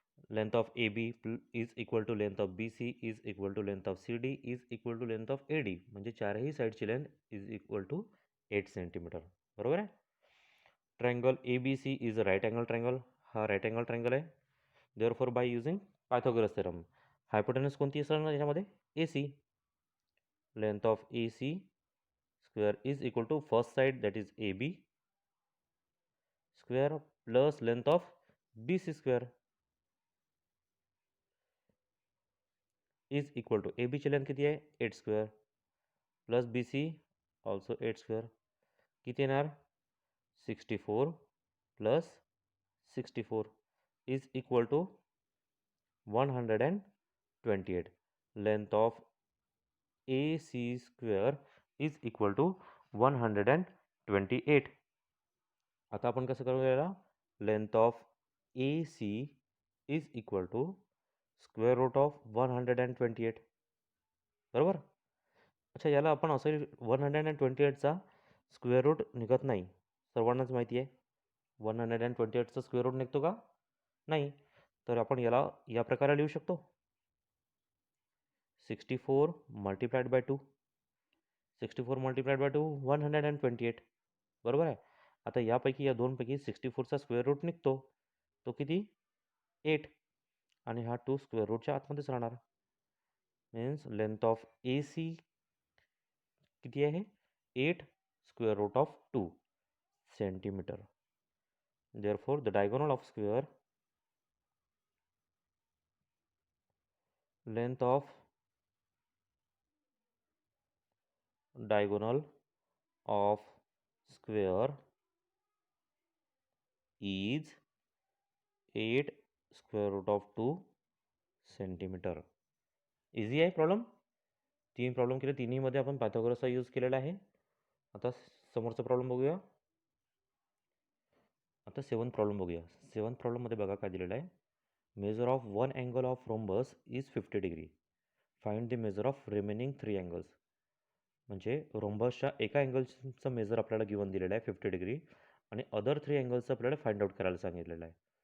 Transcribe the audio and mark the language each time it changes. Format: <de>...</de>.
<en>Length of AB is equal to length of BC is equal to length of CD is equal to length of AD.</en> <mr>म्हणजे चारही साईडची</mr> <en>Length is equal to 8 centimetre.</en> <mr>बरोबर आहे.</mr> <en>Triangle ABC is a right angle triangle.</en> <mr>हा right angle triangle आहे.</mr> <en>therefore by using Pythagoras theorem hypotenuse</en> <mr>कोणती असणार ना त्याच्यामध्ये?</mr> <en>AC. Length of AC square is equal to first side that is AB square plus length of BC square is equal to</en> <mr>AB ची length किती आहे?</mr> <en>8 square plus BC also 8 square.</en> <mr>किती येणार?</mr> <en>64 plus 64 is equal to 128. Length of AC square is equal to 128.</en> <mr>आता आपण कसं करूया याला?</mr> <en>Length of AC is equal to square root of 128.</en> <mr>बरोबर. अच्छा, याला आपण असं 128चा स्क्वेअर रूट निघत नाही, सर्वांनाच माहिती आहे. 128चा स्क्वेअर रूट निघतो का? नाही. तर आपण याला या प्रकारे लिहू शकतो. 64 मल्टीप्लाइड बाय 2 64 मल्टिप्लाइड बाय 2 128. बरोबर आहे. आता यापैकी या दोनपैकी 64चा स्क्वेअर रूट निघतो. तो किती? 8. आणि हा 2 स्क्वेअर रूटच्या आतमध्येच राहणार. Means length of A C किती आहे?</mr> <en>8 square root of 2 centimetre. Therefore the diagonal of square length of diagonal of square is 8 square root of 2 centimetre.</en> <mr>Easy आहे प्रॉब्लेम. 3 प्रॉब्लेम केले, तिन्हीमध्ये आपण पायथागोरसचा यूज केलेला आहे. आता समोरचा प्रॉब्लेम बघूया. आता 7th प्रॉब्लेम बघूया. 7th प्रॉब्लेममध्ये बघा काय दिलेलं आहे.</mr> <en>Measure of one angle of rhombus is 50 degree. Find the measure of remaining 3 angles.</en> <mr>म्हणजे रोम्बसच्या एका अँगलचं मेजर आपल्याला गिवन दिलेलं आहे 50 डिग्री आणि अदर 3 अँगल्सचं आपल्याला फाइंड आउट करायला सांगितलेलं आहे.</mr>